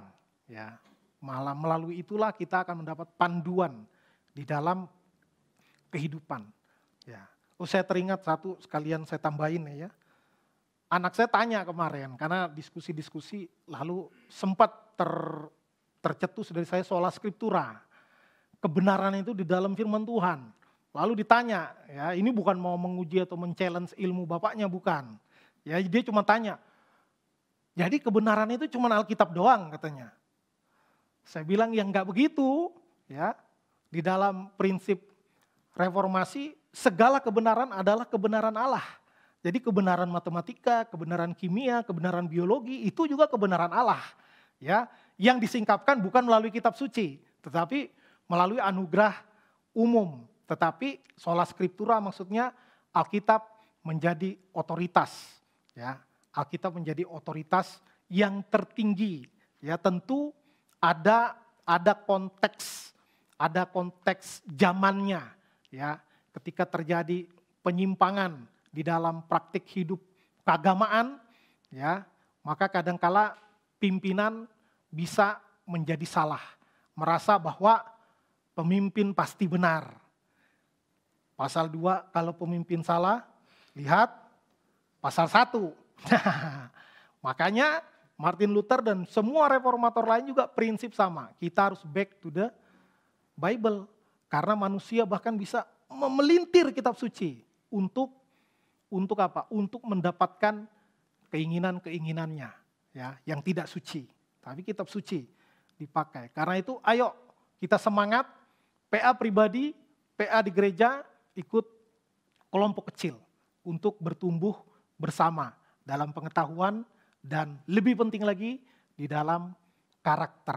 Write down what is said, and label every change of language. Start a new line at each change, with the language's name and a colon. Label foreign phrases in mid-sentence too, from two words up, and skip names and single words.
Indonesian: Ya, malah melalui itulah kita akan mendapat panduan di dalam kehidupan. Ya, saya teringat satu sekalian saya tambahin ya. Anak saya tanya kemarin, karena diskusi-diskusi lalu sempat tercetus dari saya
Latin: sola scriptura.
Indonesian: Kebenaran itu di dalam firman Tuhan. Lalu ditanya, ya ini bukan mau menguji atau men-challenge ilmu bapaknya, bukan. Ya dia cuma tanya, jadi kebenaran itu cuma Alkitab doang katanya. Saya bilang ya enggak begitu, ya. Di dalam prinsip reformasi, segala kebenaran adalah kebenaran Allah. Jadi kebenaran matematika, kebenaran kimia, kebenaran biologi itu juga kebenaran Allah. Ya, yang disingkapkan bukan melalui kitab suci, tetapi melalui anugerah umum. Tetapi
Latin: sola scriptura
Indonesian: maksudnya Alkitab menjadi otoritas. Ya, Alkitab menjadi otoritas yang tertinggi. Ya, tentu ada konteks zamannya. Ya, ketika terjadi penyimpangan di dalam praktik hidup keagamaan, ya, maka kadangkala pimpinan bisa menjadi salah, merasa bahwa pemimpin pasti benar. Pasal 2, kalau pemimpin salah, lihat pasal 1. Makanya Martin Luther dan semua reformator lain juga prinsip sama. Kita harus
English: back to the Bible.
Indonesian: Karena manusia bahkan bisa memelintir kitab suci untuk apa? Untuk mendapatkan keinginan-keinginannya, ya, yang tidak suci. Tapi kitab suci dipakai. Karena itu ayo kita semangat, PA pribadi, PA di gereja, ikut kelompok kecil untuk bertumbuh bersama dalam pengetahuan dan lebih penting lagi di dalam karakter.